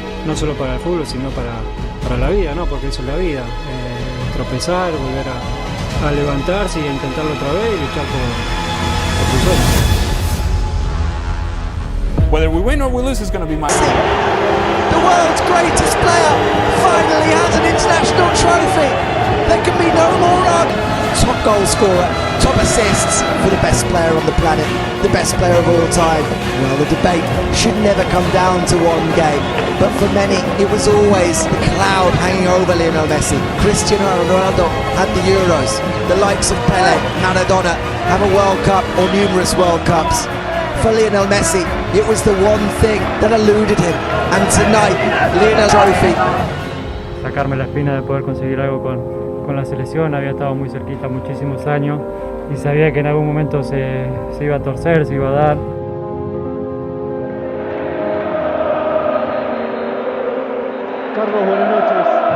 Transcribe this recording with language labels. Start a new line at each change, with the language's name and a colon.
Spanish: No solo para el fútbol, sino para la vida, ¿no? Porque eso es la vida. Tropezar, volver a levantarse y a intentarlo otra vez y luchar por tus sueños.
English: Whether we win or we lose is going to be my... The world's greatest player finally has an international trophy. There can be no more argument. Top goal scorer, top assists for the best player on the planet, the best player of all time. Well, the debate should never come down to one game, but for many it was always the cloud hanging over Lionel Messi. Cristiano Ronaldo had the Euros, the likes of Pele, Maradona have a World Cup or numerous World Cups. For Lionel Messi, it was the one thing that eluded him, and tonight, Lionel's trophy.
Spanish: Sacarme la espina de poder conseguir algo con la selección, había estado muy cerquita muchísimos años y sabía que en algún momento se iba a torcer, se iba a dar. Carlos, buenas noches.